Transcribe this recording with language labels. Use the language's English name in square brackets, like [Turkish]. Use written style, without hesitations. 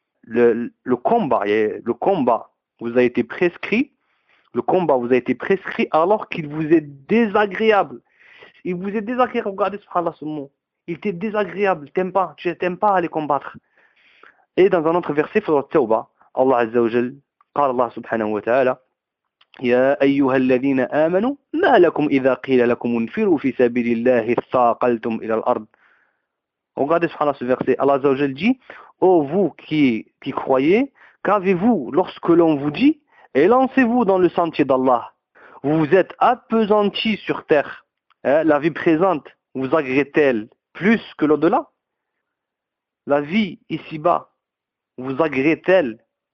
[French] Le combat vous a été prescrit alors qu'il vous est désagréable. Il vous est désagréable. Regardez, subhanallah, ce mot. Il t'est désagréable. T'aimes pas. Tu n'aimes pas aller combattre. Et dans un autre verset, il faut tawba. [Arabic] Allah Azza wa Jal, قال Allah subhanahu wa ta'ala, يا أيها الذين آمنوا ما لكم إذا قيل لكم انفروا في سبيل الله ثاقلتم إلى الأرض. [French] Regardez, subhanallah, ce verset. Allah Azza wa Jal dit, ô vous qui croyez, qu'avez-vous lorsque l'on vous dit, et lancez-vous dans le sentier d'Allah. Vous vous êtes appesanti sur terre. La vie présente vous agrée-t-elle plus que l'au-delà? La vie ici-bas vous agrée-t-elle